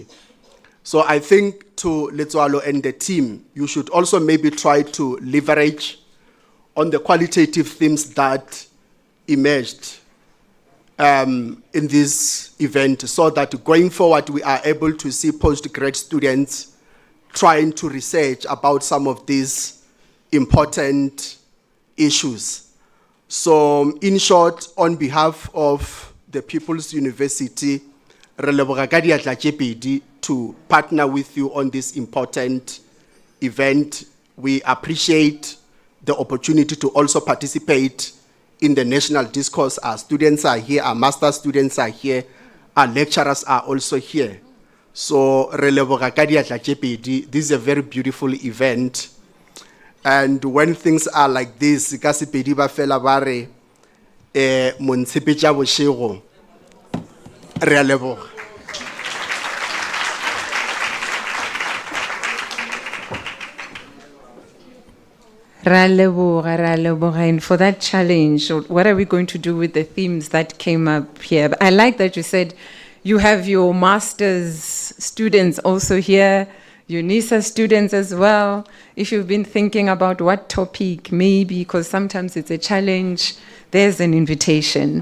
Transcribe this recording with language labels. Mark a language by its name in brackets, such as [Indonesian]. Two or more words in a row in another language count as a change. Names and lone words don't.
[English] So I think to Letswalo and the team, you should also maybe try to leverage on the qualitative themes that emerged in this event so that going forward we are able to see postgrad students trying to research about some of these important issues. So in short, on behalf of the People's University, [Northern Sotho] re leboga ka diatla tše pedi [English] to partner with you on this important event. We appreciate the opportunity to also participate in the national discourse. Our students are here, our master students are here, our lecturers are also here. So, [Northern Sotho] re leboga ka diatla tše pedi. [English] This is a very beautiful event. And when things are like this, [Northern Sotho] ka sepedi ba fela ba re mo ntshepetša bošego. Re a leboga. [English] And for that challenge, what are we going to do with the themes that came up here? I like that you said you have your master's students also here, UNISA students as well, if you've been thinking about what topic, maybe, because sometimes it's a challenge, there's an invitation.